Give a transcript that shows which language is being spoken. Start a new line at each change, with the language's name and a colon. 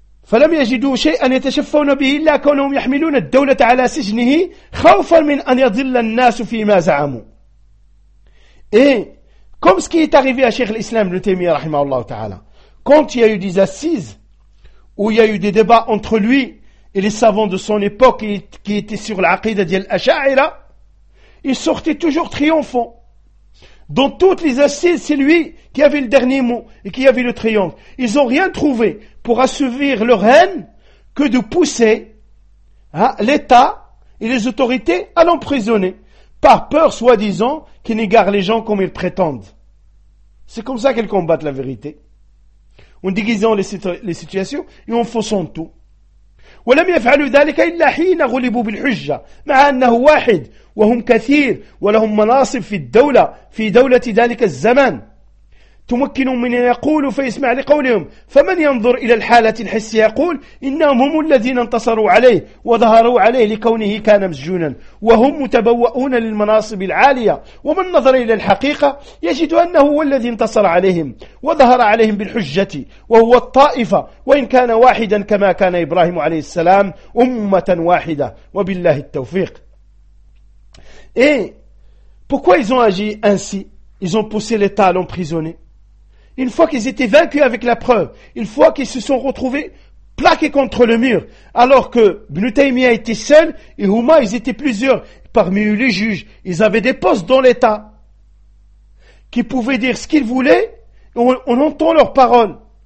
Arabic: فلم يجدوا شيئا يتشفون به إلا كونهم يحملون الدولة على سجنه خوفا من أن يضل الناس فيما زعموا.
French: Et comme ce qui est arrivé à Cheikh l'Islam le Taymiyyah rahimahullah ta'ala, quand il y a eu des assises où il y a eu des débats entre lui et les savants de son époque qui étaient sur l'aqidah d'Al Asha'ira, il sortait toujours triomphant. Dans toutes les assises, c'est lui qui avait le dernier mot et qui avait le triomphe. Ils n'ont rien trouvé pour assouvir leur haine que de pousser l'État et les autorités à l'emprisonner par peur, soi-disant, qu'ils égarent les gens comme ils prétendent. C'est comme ça qu'ils combattent la vérité. En déguisant les situations et en faussant tout.
Arabic: ولم يفعلوا ذلك إلا حين غلبوا بالحجة مع أنه واحد وهم كثير ولهم مناصب في الدولة في دولة ذلك الزمان تمكن من أن يقول فيسمع لقولهم فمن ينظر إلى الحالة الحسية يقول إنهم هم الذين انتصروا عليه وظهروا عليه لكونه كان مسجونا وهم متبوؤون للمناصب العالية ومن نظر إلى الحقيقة يجد أنه هو الذي انتصر عليهم وظهر عليهم بالحجة وهو الطائفة وإن كان واحدا كما كان إبراهيم عليه السلام أمة واحدة وبالله التوفيق.
French: Et pourquoi ils ont agi ainsi? Ils ont poussé l'État à l'emprisonner. Une fois qu'ils étaient vaincus avec la preuve, une fois qu'ils se sont retrouvés plaqués contre le mur, alors que Ibn Taymiyyah était seul, et Huma, ils étaient plusieurs, parmi eux les juges, ils avaient des postes dans l'État, qui pouvaient dire ce qu'ils voulaient, on entend leurs paroles.